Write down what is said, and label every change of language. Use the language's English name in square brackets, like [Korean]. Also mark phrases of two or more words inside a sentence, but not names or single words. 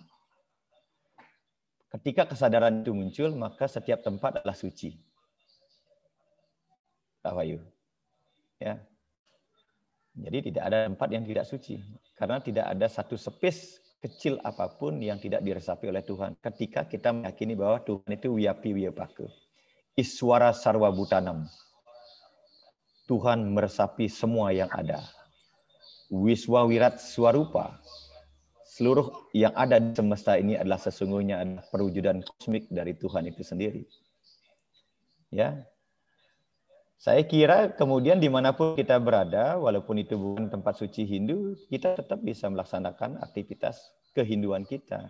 [Indonesian] Ketika kesadaran itu muncul, maka setiap tempat adalah suci. Pak Wahyu. Ya. Jadi tidak ada tempat yang tidak suci. Karena tidak ada satu space kecil apapun yang tidak diresapi oleh Tuhan. Ketika kita meyakini bahwa Tuhan itu [Sanskrit] wiyapi wiyapake. Iswara sarwa bhutanam. [Indonesian] Tuhan meresapi semua yang ada. [Sanskrit] Wiswa wirat swarupa. [Indonesian] Seluruh yang ada di semesta ini adalah sesungguhnya adalah perwujudan kosmik dari Tuhan itu sendiri. Ya. Saya kira kemudian dimanapun kita berada, walaupun itu bukan tempat suci Hindu, kita tetap bisa melaksanakan aktivitas kehinduan kita.